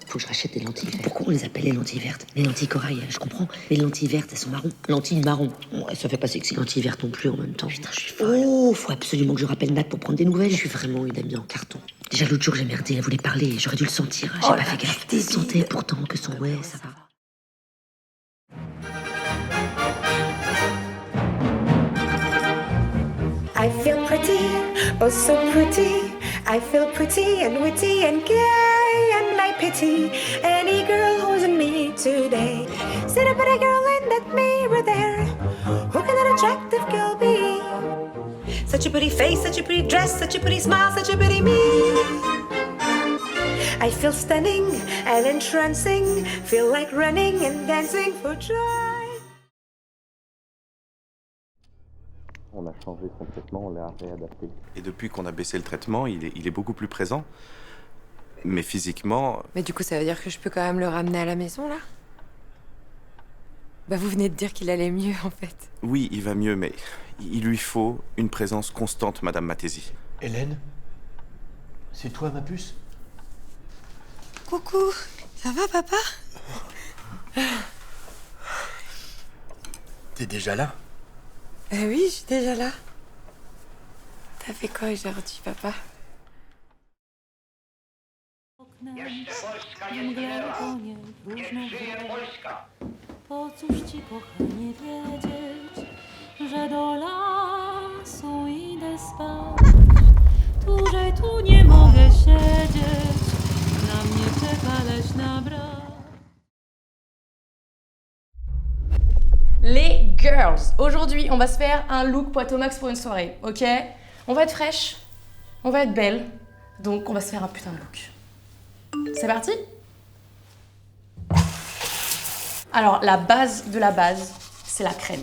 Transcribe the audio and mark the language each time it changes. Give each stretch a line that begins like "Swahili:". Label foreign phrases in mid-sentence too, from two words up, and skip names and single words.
French: Faut que je rachète des lentilles vertes. Pourquoi on les appelle les lentilles vertes? Les lentilles corail, je comprends. Mais les lentilles vertes, elles sont marron. Lentilles marron. Ouais, ça fait pas sexy. Lentilles vertes non plus en même temps. Putain, je suis folle. Oh, faut absolument que je rappelle Nat pour prendre des nouvelles. Je suis vraiment une amie en carton. Déjà l'autre jour, j'ai merdé, elle voulait parler, j'aurais dû le sentir. J'ai pas fait gaffe. Elle sentait pourtant que son ouais, ça va.
English: I feel pretty, oh so pretty. I feel pretty and witty and gay, and I pity any girl who's in me today. Sit up at a girl in that mirror there. Who can that attractive girl be? Such a pretty face, such a pretty dress, such a pretty smile, such a pretty me. I feel stunning and entrancing, feel like running and dancing for joy.
French: On a changé son traitement, on l'a réadapté. Et depuis qu'on a baissé le traitement, il est beaucoup plus présent. Mais physiquement... Mais du coup, ça veut dire que je peux quand même le ramener à la maison, là? Bah, vous venez de dire qu'il allait mieux, en fait. Oui, il va mieux, mais il lui faut une présence constante, Madame Mattesi. Hélène? C'est toi, ma puce? Coucou, ça va papa? T'es déjà là? Oui, je suis déjà là. T'as fait quoi aujourd'hui, papa?
Polish: Po cóż ci, kochanie, wiedzieć, że do lasu idę spać. Dłużej tu nie mogę siedzieć, na mnie czeka leśna brak.
French: Les girls, aujourd'hui on va se faire un look Poitomax pour une soirée, ok? On va être fraîche, on va être belle, donc on va se faire un putain de look. C'est parti? Alors la base de la base, c'est la crème.